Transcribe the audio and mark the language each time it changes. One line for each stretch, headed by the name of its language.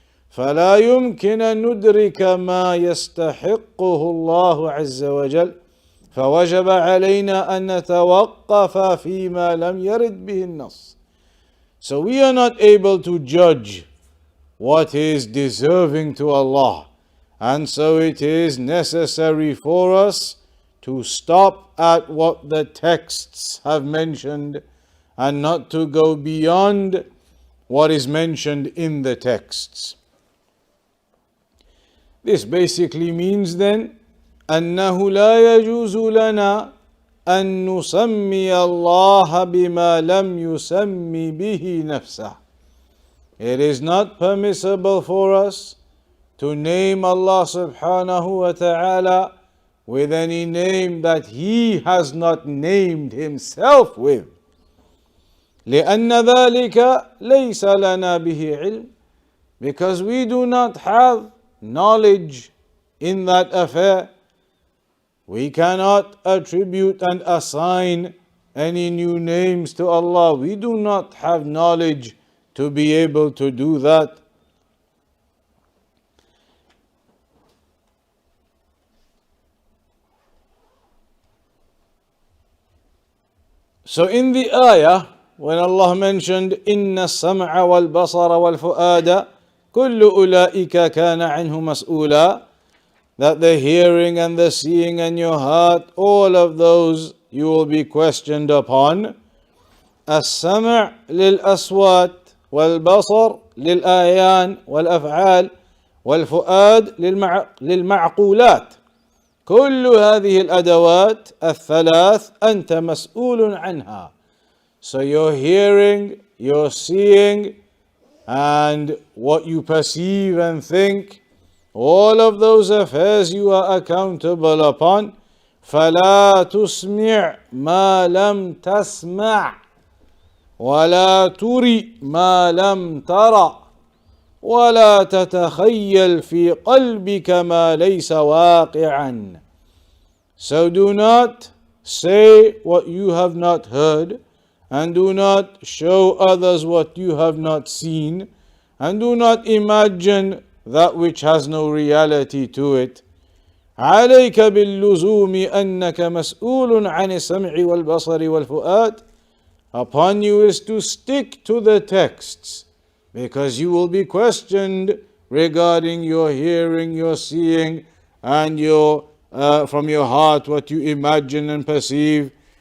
Arabic: فلا يمكن أن ندرك ما يستحقه الله عز وجل فوجب علينا أن نتوقف فيما لم يرد به النص.
English: So we are not able to judge what is deserving to Allah, and so it is necessary for us to stop at what the texts have mentioned and not to go beyond what is mentioned in the texts. This basically means then
Arabic: أنه لا يجوز لنا أن نسمي الله بما لم يسمي به نفسه.
English: It is not permissible for us to name Allah subhanahu wa ta'ala with any name that He has not named Himself with.
Arabic: لأن ذلك ليس لنا به علم,
English: because we do not have knowledge in that affair. We cannot attribute and assign any new names to Allah. We do not have knowledge to be able to do that. So in the ayah, when Allah mentioned
Arabic: إِنَّ السَّمْعَ وَالْبَصَرَ وَالْفُؤَادَ كُلُّ أُولَٰئِكَ كَانَ عَنْهُ مَسْئُولًا,
English: that the hearing and the seeing and your heart, all of those you will be questioned upon.
Arabic: السمع للأصوات والبصر للآيان والأفعال والفؤاد للمعقولات. كل هذه الأدوات الثلاث أنت مسؤول عنها.
English: So your hearing, your seeing, and what you perceive and think, all of those affairs you are accountable upon.
Arabic: فلا تسمع ما لم تسمع ولا تري ما لم ترى ولا تتخيل في قلبك ما ليس واقعا.
English: So do not say what you have not heard, and do not show others what you have not seen, and do not imagine that which has no reality to it.
Arabic: عليك باللزوم أنك مسؤول عن السمع والبصر والفؤاد.
English: Upon you is to stick to the texts, because you will be questioned regarding your hearing, your seeing, and your from your heart what you imagine and perceive.